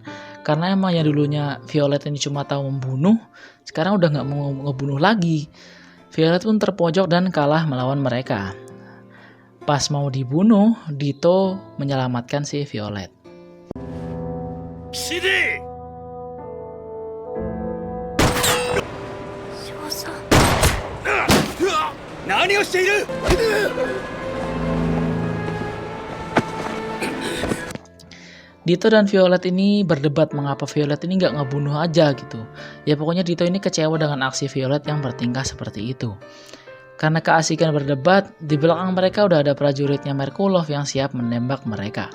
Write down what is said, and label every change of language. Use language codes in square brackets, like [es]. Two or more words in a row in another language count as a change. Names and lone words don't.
[id] Karena emang yang dulunya Violet ini cuma tahu membunuh, sekarang udah nggak mau ngebunuh lagi. Violet pun terpojok dan kalah melawan mereka. Pas mau dibunuh, Dito menyelamatkan si Violet. Sini! [ja] Naniをしている! [id] Dito dan Violet ini berdebat mengapa Violet ini nggak ngebunuh aja gitu. Ya pokoknya Dito ini kecewa dengan aksi Violet yang bertingkah seperti itu. Karena keasikan berdebat, di belakang mereka udah ada prajuritnya Merkulov yang siap menembak mereka.